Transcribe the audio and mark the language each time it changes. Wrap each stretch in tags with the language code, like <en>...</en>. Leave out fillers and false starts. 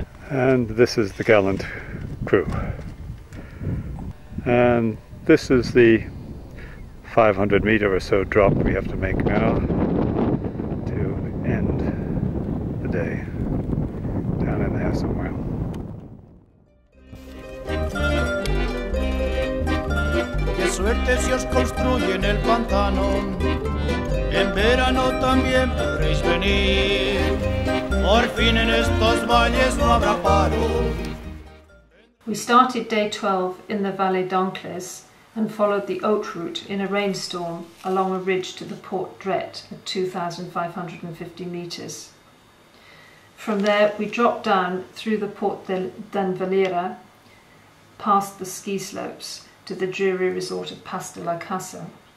<en>And this is the gallant crew. And this is the 500 meter or so drop we have to make now to end the day down in there somewhere.</en> <es>Qué suerte si os construyen el pantano, en verano también podréis venir. Por fin en estos valles no habrá paro.</es> <en>We started day 12 in the Vallée d'Ancles and followed the Haute route in a rainstorm along a ridge to the Port Dret at 2,550 metres. From there we dropped down through the Port d'En Valera, past the ski slopes to the dreary resort of Pas de la Casa.</en>